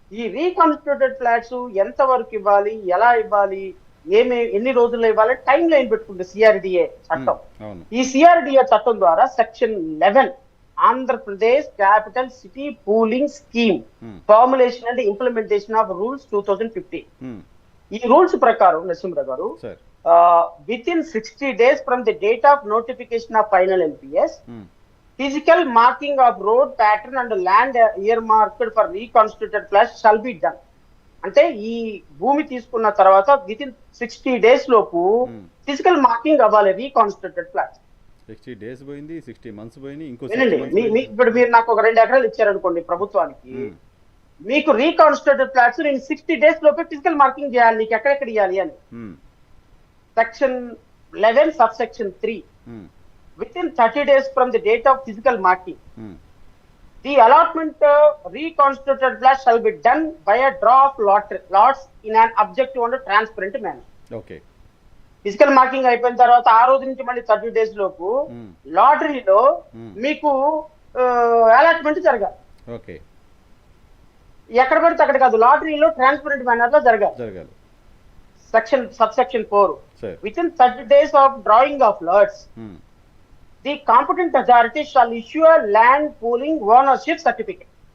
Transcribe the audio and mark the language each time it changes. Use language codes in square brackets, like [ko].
[te] ఈ reconstituted flats ఎంత వరకు ఇవ్వాలి, ఎలా ఇవ్వాలి, ఎన్ని రోజుల్లో ఇవ్వాలి, టైం లైన్ పెట్టుకుంది సిఆర్డిఏ చట్టం. అవును. ఈ సిఆర్డిఏ చట్టం ద్వారా section 11 Andhra Pradesh capital city pooling scheme um, [en] Formulation and implementation of rules 2015. Um, [te] ఈ రూల్స్ ప్రకారం నరసింహరావు గారు, sir. [en] within 60 days from the date of notification of final LPS, um, physical marking of road pattern and land earmarked for reconstituted flats shall be done. [te] అంటే ఈ భూమి తీసుకున్న తర్వాత [en] within 60 days [te] లోపు ఉమ్. Physical marking అవ్వాలి reconstituted flats. 60 days పోయింది, 60 months పోయింది, ఇంకో 60 వినండి, months పోయింది. ఇప్పుడు మీరు నాకు ఒక 2 ఎకరాలు ఇచ్చారనుకోండి ప్రభుత్వానికి, ఉమ్, మీకు రీకాన్స్టిట్యూటెడ్ ఫ్లాట్స్ నేను 60 days లోపే ఫిజికల్ మార్కింగ్ చేయాలి, నీకు ఎక్కడెక్కడ ఇవ్వాలి అని. ఉమ్, [en] Section 11 subsection 3, um, within 30 days from the date of physical marking, um, the allotment reconstituted flats shall be done by a draw of lots in an objective and transparent manner. Okay. [te] Physical marking అయిపోయిన తర్వాత ఆ రోజు నుంచి మళ్ళీ 30 days లోపు ఉమ్, లాటరీలో ఉమ్, మీకు allotment జరగాలి. [en] Okay. [te] ఎక్కడ పడితే అక్కడ కాదు, లాటరీలో ట్రాన్స్పరెంట్ మేనర్ లో జరగాలి. జరగాలి. [en] subsection 4, [te] sir. [en] within 30 days of drawing of lots, um, the competent authority shall issue a land pooling ownership certificate.